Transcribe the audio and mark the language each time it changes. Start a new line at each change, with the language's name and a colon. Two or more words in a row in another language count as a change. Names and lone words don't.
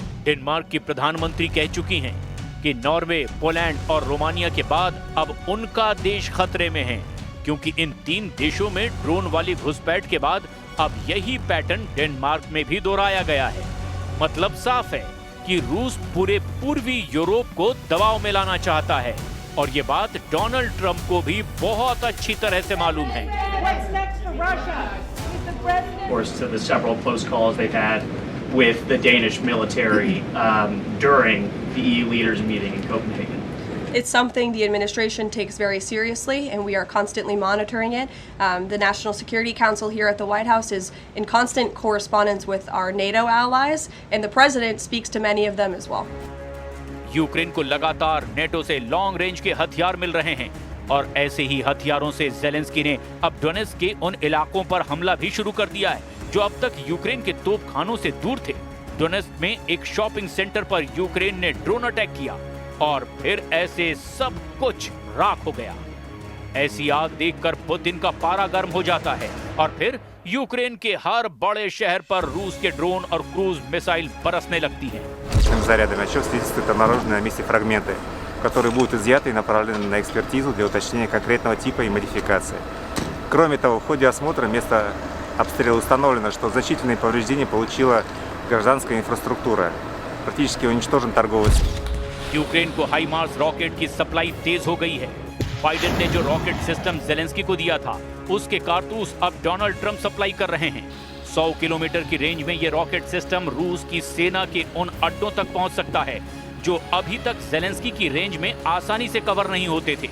Hindi: डेनमार्क की प्रधानमंत्री कह चुकी हैं कि नॉर्वे, पोलैंड और रोमानिया के बाद अब उनका देश खतरे में है, क्योंकि इन 3 देशों में ड्रोन वाली घुसपैठ के बाद अब यही पैटर्न डेनमार्क में भी दोहराया गया है। मतलब साफ है कि रूस पूरे पूर्वी यूरोप को दबाव में लाना चाहता है और ये बात डोनाल्ड ट्रंप को भी बहुत अच्छी तरह से मालूम है।
English: Of course, to the several close calls they've had with the Danish military during the EU leaders meeting in Copenhagen. It's something the administration takes very seriously, and we are constantly monitoring it. The National Security Council here at the White House is in constant correspondence with our NATO allies, and the president speaks to many of them as well.
Hindi: यूक्रेन को लगातार नेटो से
English: long range
Hindi: के हथियार मिल रहे हैं और ऐसे ही हथियारों से ज़ेलेंस्की ने अब डोनेट्स्क के उन इलाकों पर हमला भी शुरू कर दिया है जो अब तक यूक्रेन के तोपखानों से दूर थे। डोनेट्स्क में एक
English: shopping center
Hindi: पर यूक्रेन ने
English: drone attack
Hindi: किया और फिर ऐसे सब कुछ राख हो गया। ऐसी आग देखकर पुतिन का पारा गर्म हो जाता है और फिर यूक्रेन के हर बड़े शहर पर रूस के ड्रोन और
English: cruise missile
Hindi: बरसने लगती हैं।
Russian: Зарядами отчет свидетельствуют обнаруженные на месте фрагменты, которые будут изъяты и направлены на экспертизу для уточнения конкретного типа и модификации. Кроме того, в ходе осмотра места обстрела установлено, что значительные повреждения получила гражданская инфраструктура. Практически уничтожен торговый.
Hindi: यूक्रेन को हाइमार्स रॉकेट की सप्लाई तेज हो गई है। बाइडेन ने जो
English: rocket system
Hindi: ज़ेलेंस्की को दिया था, उसके कारतूस अब डोनाल्ड ट्रंप सप्लाई कर रहे हैं। 100 किलोमीटर की रेंज में ये
English: rocket system
Hindi: रूस की सेना के उन अड्डों तक पहुंच सकता है जो अभी तक ज़ेलेंस्की की रेंज में आसानी से कवर नहीं होते थे।